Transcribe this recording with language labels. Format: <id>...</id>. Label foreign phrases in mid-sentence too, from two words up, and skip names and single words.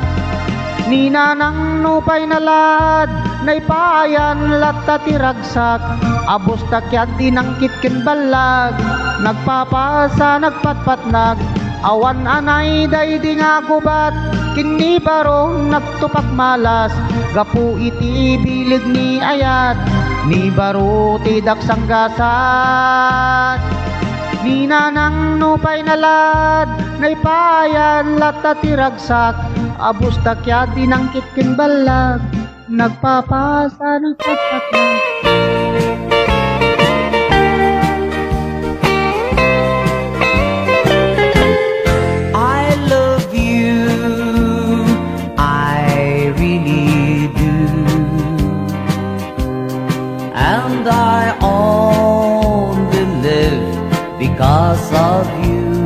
<ilo>Ni nanang nupay nalad, naipayan latta tiragsak, abos takyat dinangkit ken balag, nagpapasa nagpatpatnag, awan anay daydi nga gubat, kini baro nagtupak malas, gapu iti bileg ni ayat, ni baro tidak sanggasat. Ni nanang nupay nalad, naipayan latta tiragsak, abos takyat dinangkit ken balag, nagpapasa nagpatpatnag.</ilo> <en>I love you, I really do, and I only live because of you.</en>